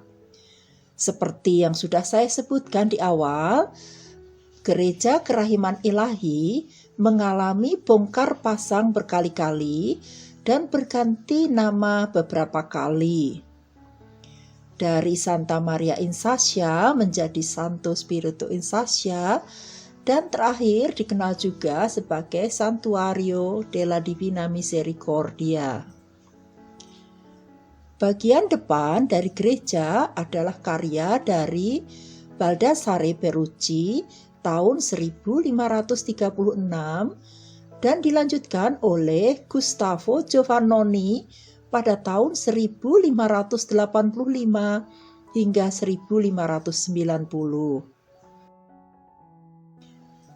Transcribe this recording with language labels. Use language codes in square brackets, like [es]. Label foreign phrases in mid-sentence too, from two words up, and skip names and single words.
[id] Seperti yang sudah saya sebutkan di awal, Gereja Kerahiman Ilahi mengalami bongkar pasang berkali-kali dan berganti nama beberapa kali. Dari Santa Maria in Sassia menjadi Santo Spirito in Sassia, dan terakhir dikenal juga sebagai Santuario della Divina Misericordia. Bagian depan dari gereja adalah karya dari Baldassare Peruzzi tahun 1536 dan dilanjutkan oleh Gustavo Giovannoni pada tahun 1585 hingga 1590.